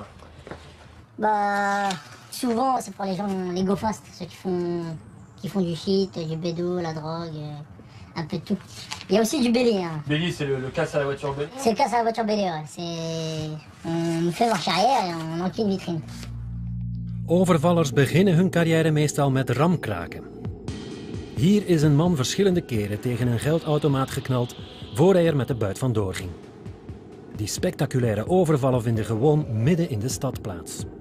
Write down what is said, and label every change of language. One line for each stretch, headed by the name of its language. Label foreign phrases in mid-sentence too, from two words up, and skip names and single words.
French: Bah, souvent, c'est pour les gens, les go-fast, ceux qui font du shit, du bédo, la drogue, un peu de tout. Il y a aussi du bélier. Hein. Bélier, c'est le casse à la voiture bélier? C'est le casse à la voiture bélier, ouais. On fait marche arrière et on enquille une vitrine.
Dutch: Overvallers beginnen hun carrière meestal met ramkraken. Hier is een man verschillende keren tegen een geldautomaat geknald voor hij er met de buit vandoor ging. Die spectaculaire overvallen vinden gewoon midden in de stad plaats.